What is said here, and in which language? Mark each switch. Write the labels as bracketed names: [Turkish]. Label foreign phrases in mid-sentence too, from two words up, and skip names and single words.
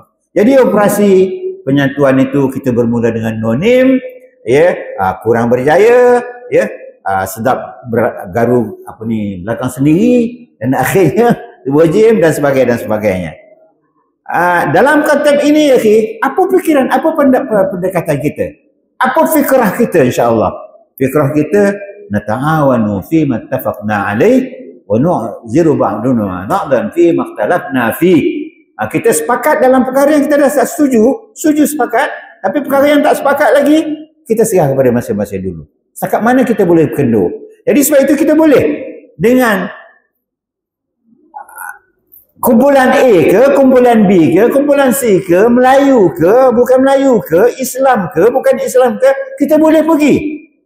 [Malay] Jadi operasi penyatuan itu kita bermula dengan nonim ya, kurang berjaya ya, sedap garu belakang sendiri, dan akhirnya wajib dan sebagainya. Dalam konteks ini ya, apa fikiran, apa pendekatan kita, apa fikrah kita insya-Allah? [Arabic] Fikrah kita نتعاون فيما اتفقنا عليه ونعذر بعضنا بعضا فيما اختلفنا في. [Malay] Kita sepakat dalam perkara yang kita dah setuju sepakat, tapi perkara yang tak sepakat lagi kita serah kepada masing-masing dulu. Setakat mana kita boleh berkendur. Jadi sebab itu kita boleh dengan kumpulan A ke, kumpulan B ke, kumpulan C ke, Melayu ke, bukan Melayu ke, Islam ke, bukan Islam ke, kita boleh pergi.